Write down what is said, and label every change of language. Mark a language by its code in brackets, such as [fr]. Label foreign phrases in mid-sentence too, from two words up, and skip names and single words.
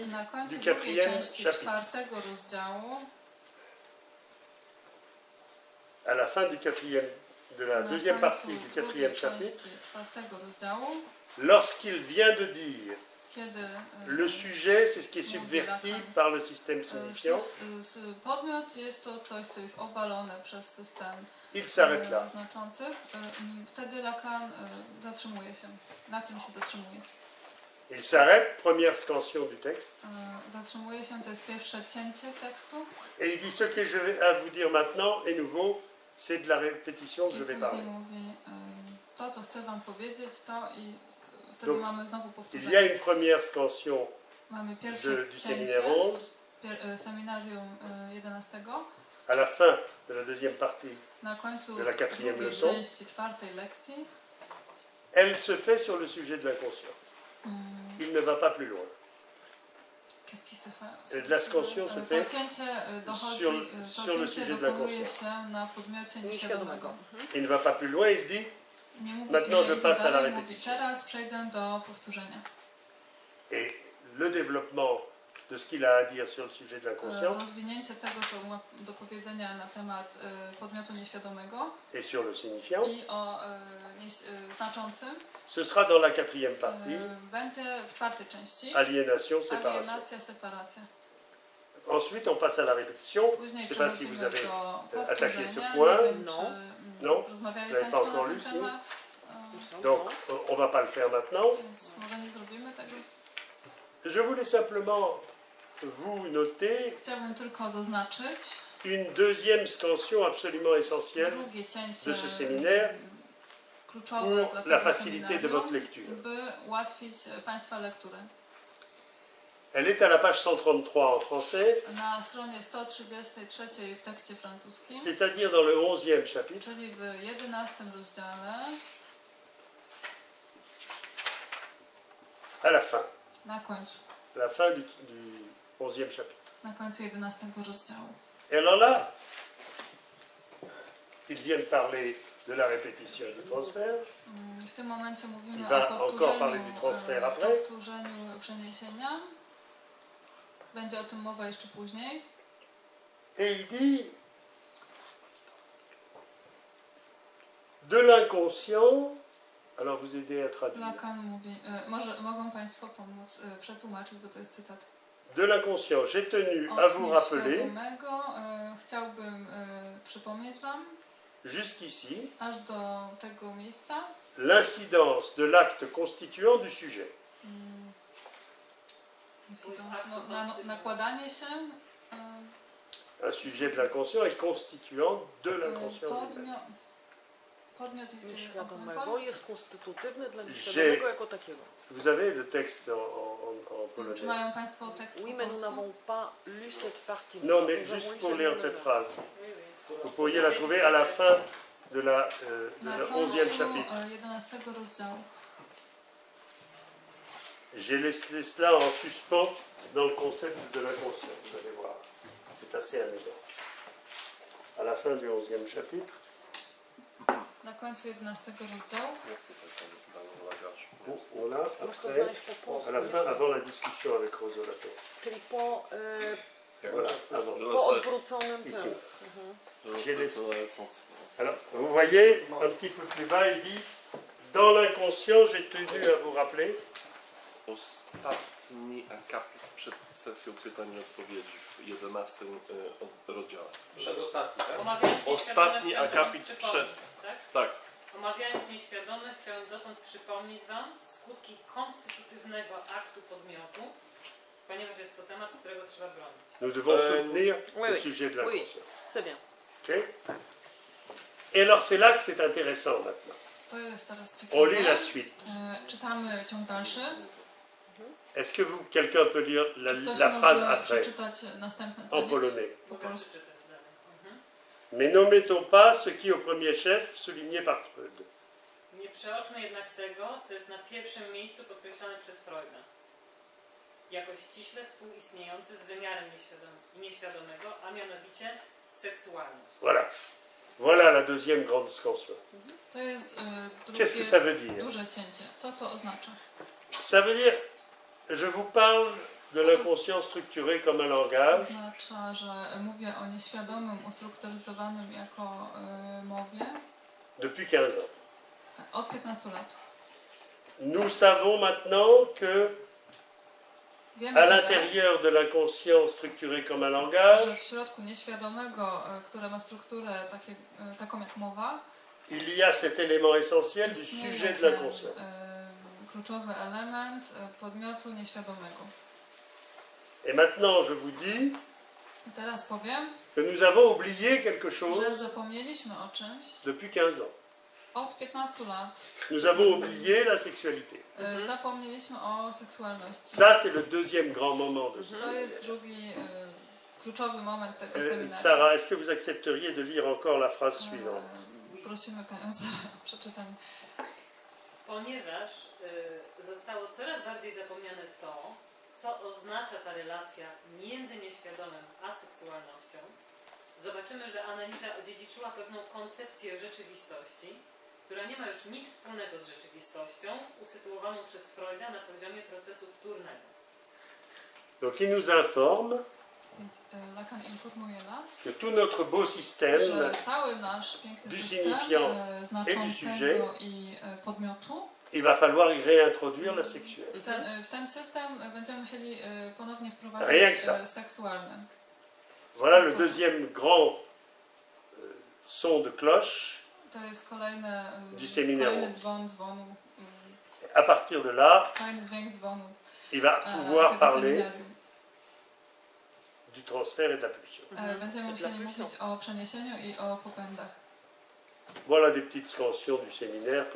[pl] Na końcu [fr] du [pl] drugiej [fr] 4e [pl] części [fr] chapitre, [pl] 4 rozdziału, [fr] à la fin du 4e, de la [pl] na [fr] 2e partie [pl] końcu [fr] du 4e [pl] drugiej [fr] chapitre, [pl] części 4 rozdziału, [fr] lorsqu'il vient de dire [pl] kiedy [fr] le sujet, c'est ce qui est subverti par le système signifiant, [pl] podmiot jest to coś, co jest obalone przez system [fr] il s'arrête là. [pl] znaczących, wtedy Lacan zatrzymuje się. Na tym się zatrzymuje. [fr] Il s'arrête, première scansion du texte, [pl] Zatrzymuje się, to jest pierwsze cięcie tekstu. [fr] et il dit ce que je vais à vous dire maintenant est nouveau, c'est de la répétition que [pl] I [fr] je vais [pl] później [fr] parler. [pl] mówi, to co chcę wam powiedzieć, to i wtedy [fr] Donc, [pl] mamy znowu [fr] Il y a [pl] powtórzenie. [fr] une première scansion [pl] Mamy pierwsze [fr] du [pl] cięcie [fr] séminaire 11, [pl] seminarium 11. [fr] à la fin de la 2e partie, [pl] Na końcu [fr] de la quatrième [pl] drugiej [fr] leçon. [pl] części 4 lekcji. [fr] elle se fait sur le sujet de l'inconscient. Il ne va pas plus loin. Qu'est-ce qui se fait? De la scansion se fait [pl] To cięcie dochodzi, [fr] sur [pl] to [fr] le [pl] cięcie [fr] sujet de [pl] dokonuje [fr] l'inconscient. [pl] się na podmiocie nieświadomego. [fr] Il ne va pas plus loin, il dit [pl] Nie mówi, [fr] Maintenant, [pl] nie [fr] je [pl] idzie [fr] passe à la [pl] dalej, mówi, [fr] répétition. [pl] teraz przejdę do powtórzenia. [fr] et le développement de ce qu'il a à dire sur le sujet de l'inconscient [pl] Rozwinięcie tego, co ma do powiedzenia na temat podmiotu nieświadomego [fr] et sur le signifiant, [pl] i o znaczącym [fr] ce sera dans la 4e partie, [pl] będzie w 4 części. [fr] aliénation, séparation. [pl] Alienacja, separacja. [fr] Ensuite, on passe à la répétition. [pl] Później [fr] Je ne sais pas si vous [pl] przechodzimy [fr] avez [pl] do [fr] attaqué ce [pl] powtórzenia. [fr] point. [pl] Nie wiem, [fr] Non. [pl] czy [fr] Non. [pl] rozmawiali [fr] Vous n'avez pas [pl] Państwo [fr] encore [pl] na [fr] lu, [pl] ten [fr] si? [pl] temat, [fr] Donc, on ne va pas le faire maintenant. [pl] więc może nie zrobimy tego. [fr] Je voulais simplement vous noter [pl] Chciałbym tylko zaznaczyć [fr] une deuxième scansion absolument essentielle [pl] drugie cięcie [fr] de ce séminaire [pl] kluczowe [fr] pour [pl] dla [fr] la [pl] tego [fr] facilité de votre [pl] seminarium, [fr] lecture. [pl] by ułatwić Państwa lekturę. [fr] Elle est à la page 133 en français, [pl] Na stronie 133 w tekście francuskim, [fr] c'est-à-dire dans le 11e chapitre, [pl] czyli w 11 rozdziale, [fr] à la fin, [pl] na końcu, [fr] la fin du 11e chapitre. [pl] na końcu 11 rozdziału. [fr] Et alors là, il vient de parler de la répétition et du transfert. [pl] W tym momencie mówimy [fr] Il [pl] o [fr] va encore parler du transfert après. [pl] powtórzeniu przeniesienia. Będzie o tym mowa jeszcze później. [fr] Et il dit de l'inconscient, alors vous aidez à traduire, [pl] Lacan mówi, mogą Państwo pomóc przetłumaczyć, bo to jest cytat. [fr] de l'inconscient, j'ai tenu à [pl] Od [fr] vous rappeler [pl] nieświadomego chciałbym przypomnieć Wam, [fr] jusqu'ici [pl] aż do tego miejsca, [fr] l'incidence de l'acte constituant du sujet. [pl] Nakładanie się [fr] Un sujet de l'inconscient est constituant de l'inconscient lui-même. [pl] podmiot Nieświadomego jest konstytutywny dla nieświadomego jako takiego. [fr] Vous avez le texte en polonais? [pl] Czy mają Państwo tekst [fr] Oui, [pl] po [fr] mais nous [pl] polsku? [fr] n'avons pas lu cette partie. Non, mais Nous juste avons lu pour seulement lire le cette vers. phrase. Oui, oui. Vous pourriez la trouver à la fin de la, [pl] Na [fr] du [pl] końcu [fr] 11e chapitre. [pl] 11 rozdziału. [fr] J'ai laissé cela en suspens dans le concept de l'inconscient, vous allez voir. C'est assez amusant. À la fin du 11e chapitre, [pl] Na końcu 11 rozdziału. [fr] on a [pl] Można [fr] après, [pl] znaleźć po polsku. [fr] à la fin, avant la discussion avec Rosolato. [pl] Czyli po, [fr] Voilà, avant. [pl] po odwróconym [fr] Ici. [pl] tym. [fr] J'ai laissé. Alors, vous voyez, un petit peu plus bas, il dit dans l'inconscient, j'ai tenu à vous rappeler. [pl] Ostatni akapit przed sesją pytań i odpowiedzi w 11 rozdziale. Przedostatni, tak? Omawiając Ostatni nieświadome, akapit chciałem przed. przypomnieć, tak? Tak. Omawiając nieświadome, chciałem dotąd przypomnieć Wam skutki konstytutywnego aktu podmiotu, ponieważ jest to temat, którego trzeba bronić. [fr] Nous devons soutenir oui, le oui. sujet de Oui, l'inconscient. c'est bien. Ok. Et alors, c'est là que c'est intéressant maintenant. [pl] To jest teraz [fr] On lit [pl] ciekawe. [fr] la suite. [pl] Czytamy ciąg dalszy. [fr] Est-ce que quelqu'un peut lire [pl] Ktoś [fr] la phrase [pl] może [fr] après [pl] przeczytać następne [fr] en [pl] zdanie [fr] polonais? [pl] po Mogę polsku. przeczytać dalej. [fr] Mais n'omettons pas ce qui, au premier chef, souligné par Freud. [pl] Nie przeoczmy jednak tego, co jest na pierwszym miejscu podkreślane przez Freuda. Jako ściśle współistniejący z wymiarem nieświadomego, a mianowicie seksualność. [fr] Voilà. Voilà la deuxième grande scansion. [pl] To jest [fr] Qu'est-ce que ça [pl] drugie [fr] veut dire? [pl] duże cięcie. Co to oznacza? [fr] Ça veut dire, je vous parle de l'inconscient structuré comme un langage [pl] Oznacza, że mówię o nieświadomym, ustrukturyzowanym jako mowie [fr] depuis 15 ans. [pl] od 15 lat. [fr] Nous savons maintenant que [pl] Wiemy [fr] à [pl] teraz, [fr] l'intérieur de l'inconscient structuré comme un langage, [pl] że w środku nieświadomego, które ma strukturę taką jak mowa, [fr] il y a cet élément essentiel du [pl] istnieje [fr] sujet de [pl] ten [fr] l'inconscient. [pl] kluczowy element podmiotu nieświadomego. [fr] Et maintenant, je vous dis [pl] I teraz powiem, [fr] que nous avons oublié quelque [pl] że [fr] chose [pl] zapomnieliśmy o czymś [fr] depuis 15 ans. [pl] od 15 lat. [fr] Nous avons oublié la sexualité. [pl] Zapomnieliśmy o seksualności. [fr] Ça, c'est le deuxième grand moment de ce [pl] To jest [fr] séminaire. [pl] drugi kluczowy moment tego seminarium. [fr] Sarah, est-ce que vous accepteriez de lire encore la phrase suivante? [pl] Prosimy Panią Sarę o przeczytanie. Ponieważ zostało coraz bardziej zapomniane to, co oznacza ta relacja między nieświadomym a seksualnością, zobaczymy, że analiza odziedziczyła pewną koncepcję rzeczywistości, która nie ma już nic wspólnego z rzeczywistością usytuowaną przez Freuda na poziomie procesu wtórnego. [fr] Donc, il nous informe [pl] Więc Lacan informuje nas, [fr] que tout notre beau système [pl] że cały nasz piękny [fr] du [pl] system [fr] signifiant [pl] znaczącego i podmiotu, [fr] il va falloir y réintroduire la sexualité. [pl] w ten system będziemy musieli ponownie [fr] Rien que [pl] wprowadzić [fr] ça. [pl] seksualny. [fr] Voilà le deuxième grand son de cloche. [pl] To jest kolejny [fr] séminaire. [pl] dzwonu, [fr] À partir de là, [pl] kolejny dźwięk dzwonu [fr] il va pouvoir [pl] tego [fr] parler [pl] seminarium. [fr] du transfert et de la pulsion. [pl] Będziemy musieli mówić o przeniesieniu i o popędach. [fr] Voilà des petites scansions du séminaire pour ce